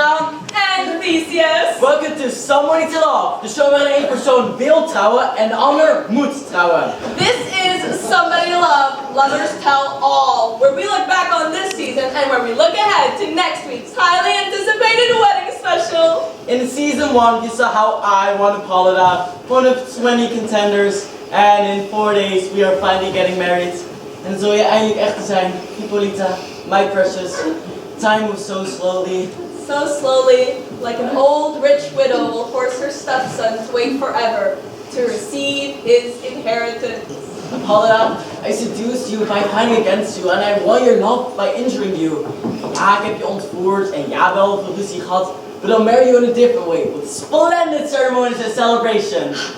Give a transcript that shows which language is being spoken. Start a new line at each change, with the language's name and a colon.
English: Welcome to
Dutch: Somebody to Love, de show waarin één persoon wil trouwen en de ander moet trouwen.
English: This is Somebody to Love, Lovers Tell All, where we look back on this season and where we look ahead to next week's highly anticipated wedding special. In season 1, you saw how I won Paula, one of 20 contenders, and in 4 days we are finally getting married.
Dutch: En zo je eindelijk echt te zijn, Hippolyta,
English: my precious. Time moves so slowly. So slowly, like an old rich widow will force her stepson to wait forever to receive his inheritance. Paula, I seduced you by fighting against you and I won your love by injuring you.
Dutch: Ja, ik heb je ontvoerd en ja, wel veel ruzie gehad,
English: but I'll marry you in a different way, with splendid ceremonies and celebration.